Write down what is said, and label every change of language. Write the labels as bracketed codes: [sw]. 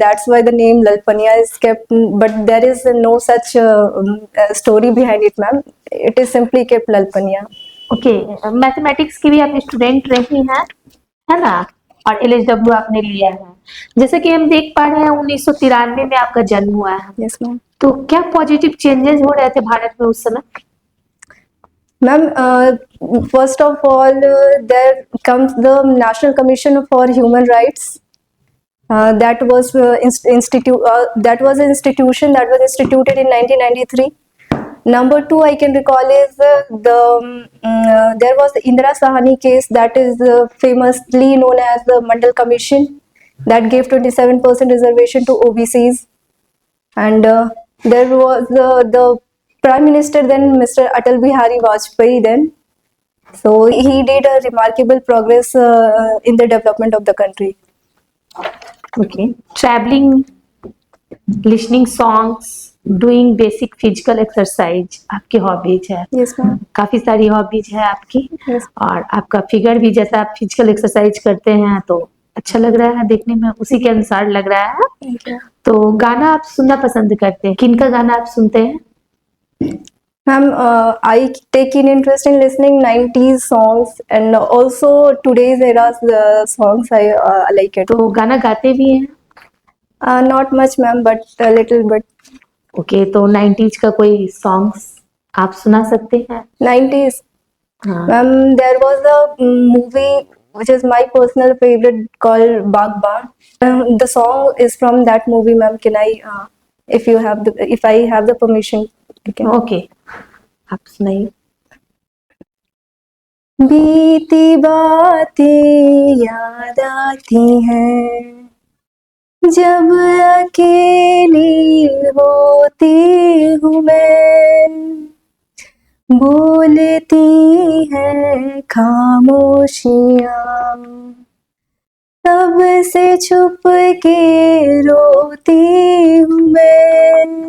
[en] That's why the name Lalpania is kept. But there is no such story behind it, ma'am. It is simply kept Lalpania. [hi] Okay, mathematics की भी आप student रही हैं, है ना? और एलएचडब्ल्यू आपने लिया है। जैसे कि हम देख पा रहे हैं 1993 में आपका जन्म हुआ है। [en] Yes, ma'am. [hi] तो क्या पॉजिटिव चेंजेस हो रहे थे भारत में उस समय? [en] Ma'am, first of all, there comes the National Commission for Human Rights. That was that was an institution that was instituted in 1993. Number two, I can recall is there was the Indira Sahani case that is famously known as the Mandal Commission that gave 27% reservation to OBCs, and there was the Prime Minister then, Mr. Atal Bihari Vajpayee then. So he did a remarkable progress in the development of the country. Okay, travelling, listening songs, doing basic physical exercise आपकी hobbies है। Yes, ma'am. [hi] काफी सारी hobbies है आपकी। [en] Yes. [hi] और आपका figure भी, जैसा आप फिजिकल एक्सरसाइज करते हैं तो अच्छा लग रहा है देखने में, उसी के अनुसार लग रहा है। [en] Thank you. [hi] तो गाना आप सुनना पसंद करते हैं, किनका गाना आप सुनते हैं? [en] Ma'am, I take in interest in listening 90s songs and also today's era's songs. I like it. [hi] तो गाना गाते भी हैं? [en] Not much, ma'am, but a little bit. [hi] Okay, तो 90s का कोई सॉन्ग्स आप सुना सकते हैं? [en] 90s. [hi] हाँ। [en] Ma'am, there was a movie which is my personal favorite called Bagban. The song is from that movie, ma'am. Can I, if I have the permission, you can. [hi] Okay, आप सुनाइए। बीती बातें याद आती हैं जब अकेली होती हूँ मैं, बोलती हैं खामोशियाँ, तब से छुप के रोती हूँ मैं।